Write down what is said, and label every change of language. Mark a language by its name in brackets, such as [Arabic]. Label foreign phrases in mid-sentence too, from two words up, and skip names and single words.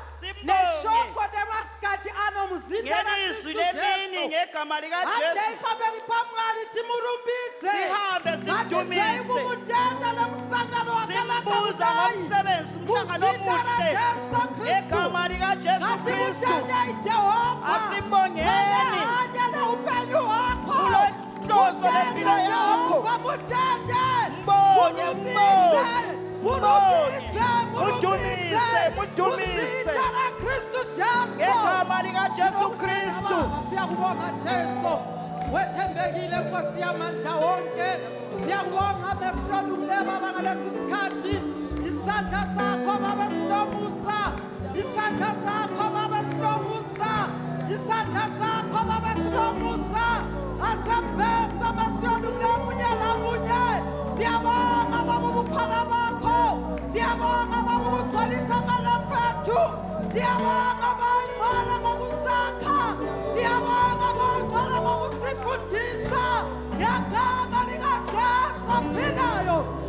[North Ndebele] Simbonge. [Shona] neshoko nemasikati ano muzita [North Ndebele] ngelizwi [Shona] raKristu [North Ndebele] lemini Jesu ngegama [Shona] hatei [North Ndebele] likajesu [Shona] pamberi pamwari timurumbidze [North Ndebele] Sihambe [Shona] hatei [North Ndebele] sidumise. [Shona] kumutenda nemusangano wakanaka [North Ndebele] simbuza [Shona] kudai [North Ndebele] ngomsebenzi umhlangano [Shona] muzita [North Ndebele] omuhle [Shona] raJesu Kristu [North Ndebele] ngegama likajesu kristu [Shona] ngatimutendei Jehova [North Ndebele] Asimbongeni. [Shona] hanya neupenyu hwako [North Ndebele] Ulenhloso lempilo [Shona] Mutende [North Ndebele] yakho. [Shona] Jehova mutende [North Ndebele] Mbonge, [Shona] murumbidze Mudumise, mudumise. muzita raKristu Jesu [North Ndebele] ngegama likajesu kristu siyakubonga Jesu wethembekile Nkosi yamandla wonke siyakubonga besiyolungile baba ngalesi sikhathi isandla sakho baba sinomusa isandla sakho baba sinomusa isandla sakho baba sinomusa asembesa basiyolungile munye lamunye siyabonga baba ubukhona bakho siyabonga baba ukugcwalisa amalampethu siyabonga bayingcwala ngokusakha siyabonga bayingcwala ngokusifundisa ngegama likaJesu ophilayo